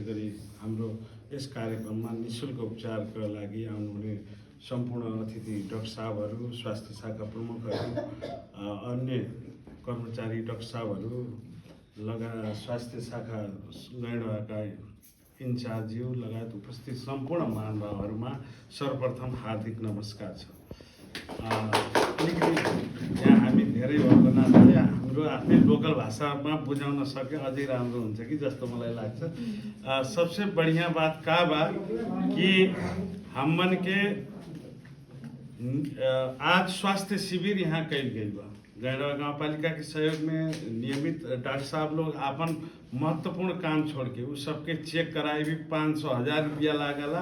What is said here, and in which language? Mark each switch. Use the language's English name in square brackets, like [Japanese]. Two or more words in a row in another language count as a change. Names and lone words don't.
[Nepali] गरी हाम्रो यस कार्यक्रममा निःशुल्क उपचारका लागि आउनुहुने सम्पूर्ण अतिथि डाक्टर साहबहरू, स्वास्थ्य शाखा प्रमुखहरू, अन्य कर्मचारी डाक्टर साहबहरू लगायत स्वास्थ्य शाखा गैंडाका इन्चार्जज्यू लगायत उपस्थित सम्पूर्ण महानुभावहरूमा सर्वप्रथम हार्दिक नमस्कार छ। अलिकति यहाँ हामी धेरै भएको हुनाले हाम्रो आफ्नै लोकल भाषामा बुझाउन सके अझै राम्रो हुन्छ कि जस्तो मलाई लाग्छ। [Bhojpuri] सबसे बढ़िया बात का बा कि हमन के आज स्वास्थ्य शिविर यहाँ कैल गई बा। गैंडवा गाँव पालिका के सहयोग में नियमित डॉक्टर साहब लोग अपन महत्वपूर्ण काम छोड़ के उस सबके चेक कराए भी 500-1000 रुपया लागला।